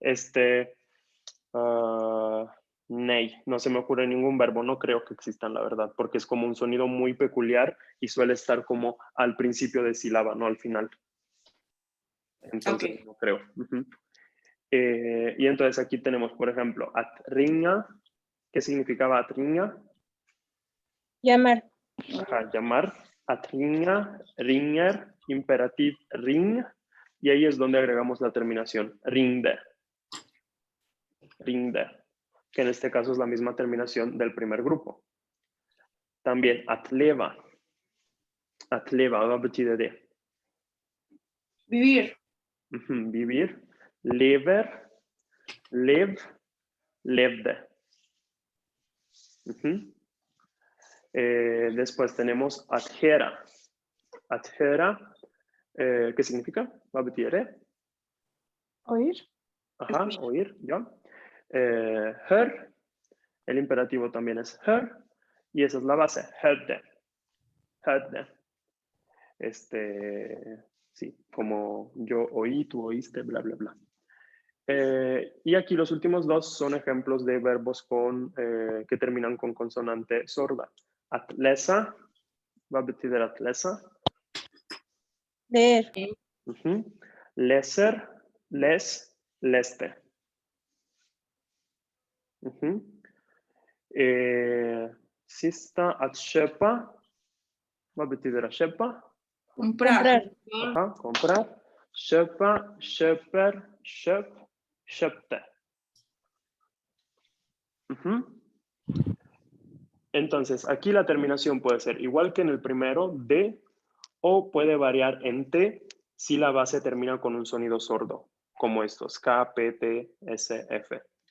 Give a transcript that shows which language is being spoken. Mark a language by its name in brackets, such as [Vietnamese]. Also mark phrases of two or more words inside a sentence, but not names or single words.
[Spanish] Ney, no se me ocurre ningún verbo, no creo que existan, la verdad, porque es como un sonido muy peculiar y suele estar como al principio de sílaba, no al final. Entonces, no creo. Y entonces aquí tenemos, por ejemplo, atringa. ¿Qué significaba atringa? Llamar. Ajá, llamar. [Swedish] Atringa, ringer, imperativ ring. [Spanish] Y ahí es donde agregamos la terminación [Swedish] ringde. Ringde, [Spanish] que en este caso es la misma terminación del primer grupo. [Swedish] También atleva. Atleva, vad betyder det? [Spanish] Vivir. Vivir. [Swedish] Lever, lev, levde. [Spanish] Después tenemos adhera. Adhera, ¿qué significa? [Swedish] Vad betyder det? [Spanish] Oír. Ajá, oír, ya. Hör, el imperativo también es hör, y esa es la base, [Swedish] hörde. Hörde. [Spanish] Sí, como yo oí, tú oíste, bla, bla, bla. Y aquí los últimos dos son ejemplos de verbos que terminan con consonante sorda. [Swedish] Atlesa, vad betyder atlesa? [Spanish] Leer. [Swedish] Leser, les, leste. Sista, att köpa. Vad betyder att köpa? [Spanish] Comprar. Ajá, comprar. [Swedish] Köpa, köper, köp, köpte. [Spanish] Entonces, aquí la terminación puede ser igual que en el primero, de, o puede variar en T si la base termina con un sonido sordo, como estos, K, P, T, S, F.